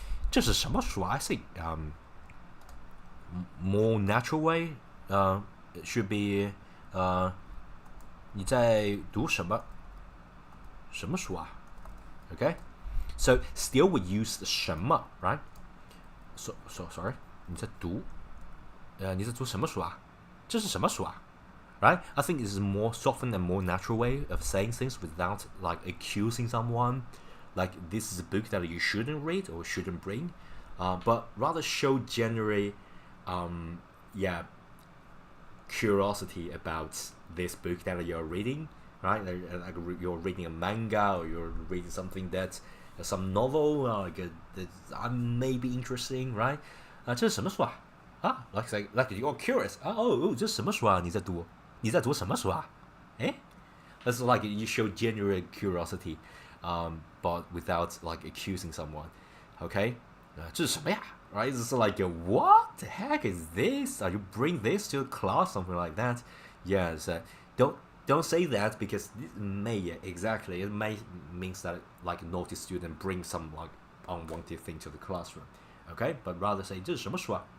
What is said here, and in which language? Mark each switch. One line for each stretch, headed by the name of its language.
Chinese: 这是什么书啊?
English: I think more natural way should be
Chinese: 你在读什么? 什么书啊
English: Okay, so still we use
Chinese: 什么
English: right? So sorry,
Chinese: 你在读什么书啊？这是什么书啊？
English: Right? I think this is a more softened and more natural way of saying things without like accusing someone. Like this is a book that you shouldn't read or shouldn't bring, but rather show genuine, curiosity about this book that you're reading, right? Like you're reading a manga or you're reading something that some novel that may be interesting, right?
Chinese: 这是什么书啊？
English: like you're curious. Oh,
Chinese: 这是什么书啊？你在读？你在读什么书啊？
English: 哎 That's like you show genuine curiosity, but without like accusing someone. Okay,
Chinese: 这是什么呀
English: Right? It's like what the heck is this? You bring this to class, something like that. Yes. Don't say that because it may exactly it may means that like naughty student bring some like unwanted thing to the classroom. Okay, but rather say
Chinese: 这是什么书啊？